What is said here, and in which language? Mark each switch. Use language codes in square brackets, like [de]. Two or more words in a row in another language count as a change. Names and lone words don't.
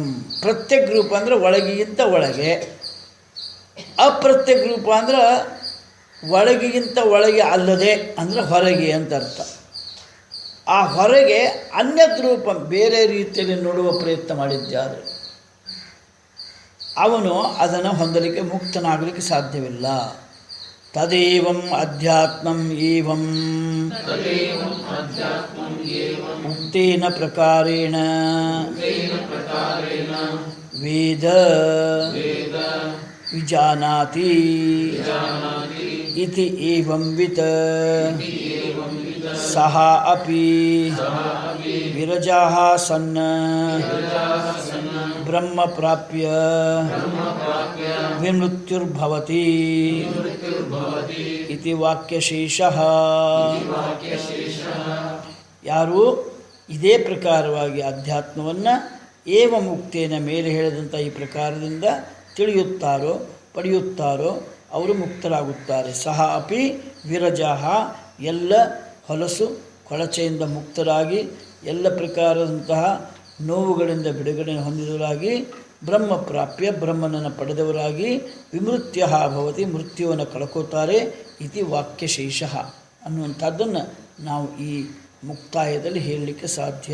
[kn] ಪ್ರತ್ಯಗ್ರೂಪ ಅಂದರೆ ಒಳಗಿಗಿಂತ ಒಳಗೆ, ಅಪ್ರತ್ಯಗ್ರೂಪ ಅಂದ್ರೆ ಒಳಗಿಗಿಂತ ಒಳಗೆ ಅಲ್ಲದೆ ಅಂದರೆ ಹೊರಗೆ ಅಂತ ಅರ್ಥ. ಆ ಹೊರಗೆ ಅನ್ಯದ್ರೂಪಂ, ಬೇರೆ ರೀತಿಯಲ್ಲಿ ನೋಡುವ ಪ್ರಯತ್ನ ಮಾಡಿದ್ದಾರೆ ಅವನು ಅದನ್ನು ಹೊಂದಲಿಕ್ಕೆ, ಮುಕ್ತನಾಗಲಿಕ್ಕೆ ಸಾಧ್ಯವಿಲ್ಲ. [sa] ತದೇವಂ ಅಧ್ಯಾತ್ಮಂ ಏವಂ ಉಕ್ತೇನ ಪ್ರಕಾರೇಣ ವೇದ ವಿಜಾನಾತಿ ಇತಿ ಏವಂ ವಿತ್ ಸಹ ಅಪಿ ವಿರಜಾಃ ಸನ್ ಬ್ರಹ್ಮ ಪ್ರಾಪ್ಯ ವಿಮೃತ್ಯುರ್ಭವತಿ ಇತಿ ವಾಕ್ಯಶೇಷಃ. [kn] ಯಾರು ಇದೇ ಪ್ರಕಾರವಾಗಿ ಅಧ್ಯಾತ್ಮವನ್ನು [sa] ಏವ ಮುಕ್ತೇನ [kn] ಮೇಲೆ ಹೇಳಿದಂಥ ಈ ಪ್ರಕಾರದಿಂದ ತಿಳಿಯುತ್ತಾರೋ ಪಡೆಯುತ್ತಾರೋ ಅವರು ಮುಕ್ತರಾಗುತ್ತಾರೆ. [sa] ಸಹ ಅಪಿ ವಿರಜಾಹ [kn] ಎಲ್ಲ ಹೊಲಸು ಕೊಳಚೆಯಿಂದ ಮುಕ್ತರಾಗಿ ಎಲ್ಲ ಪ್ರಕಾರದಂತಹ ನೋವುಗಳಿಂದ ಬಿಡುಗಡೆ ಹೊಂದಿದವರಾಗಿ ಬ್ರಹ್ಮಪ್ರಾಪ್ಯ ಬ್ರಹ್ಮನನ್ನು ಪಡೆದವರಾಗಿ [sa] ವಿಮೃತ್ಯ ಭವತಿ [kn] ಮೃತ್ಯುವನ್ನು ಕಳ್ಕೋತಾರೆ [sa] ಇತಿ ವಾಕ್ಯಶೇಷಃ [kn] ಅನ್ನುವಂಥದ್ದನ್ನು ನಾವು ಈ ಮುಕ್ತಾಯದಲ್ಲಿ ಹೇಳಲಿಕ್ಕೆ ಸಾಧ್ಯ.